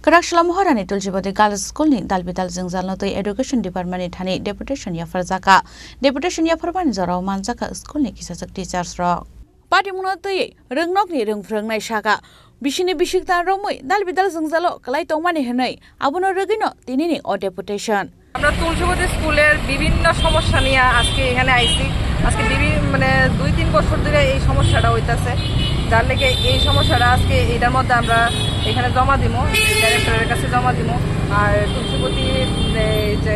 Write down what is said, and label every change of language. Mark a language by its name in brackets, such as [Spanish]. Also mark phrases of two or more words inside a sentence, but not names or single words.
[Kok Borok] Kerak Shlamhorani Tuljibodi Girls School ni Dalbidal Zingzalno to [English] Education Department [Kok Borok] Thani Deputation ya Farzaka Deputation ya Farban Zoro Manzaka School ni Kisasak Teachers Rock Party Munoti Rungnok ni Rungfrang Shaka Bishini Bishikta Romui Dalbidal Zingzalo Kalai Tomani Henai Abuno Regino Tinini or Deputation [Bangla] আমরা তুলসীবতী স্কুলের বিভিন্ন সমস্যা নিয়ে আজকে এখানে আইছি আজকে মানে 2-3 বছর ধরে এই সমস্যাটা হইতাছে যার লেগে এই সমস্যাটা আজকে এটার মধ্যে আমরা এখানে জমা দিব ডাইরেক্টরের কাছে জমা দিব আর তুলসীবতী যে